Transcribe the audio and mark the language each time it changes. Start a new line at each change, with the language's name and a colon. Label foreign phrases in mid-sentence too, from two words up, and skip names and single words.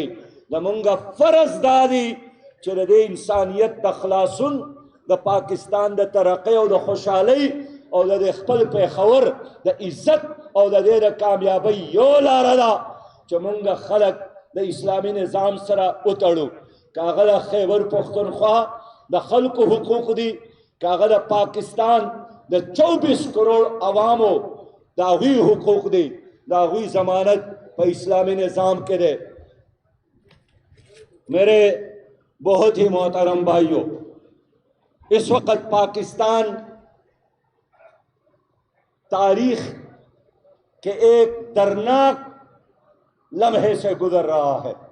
Pashto: زمونږ فرض دا دی چې د دې انسانیت د خلاصون، د پاکستان د ترقۍ او د خوشحالۍ او د خپل پیښور د عزت او د دې د کامیابۍ یو لاره ده چې مونږ خلک د اسلامي نظام سره وتړو. که هغه د خیبر پښتونخوا د خلکو حقوق دي، که هغه د پاکستان د 24 کروڑ عوامو د هغوی حقوق دي، د هغوی ضمانت په اسلامی نظام کے دے.
Urdu: میرے بہت ہی محترم بھائیوں، اس وقت پاکستان تاریخ کے ایک دردناک لمحے سے گزر رہا ہے.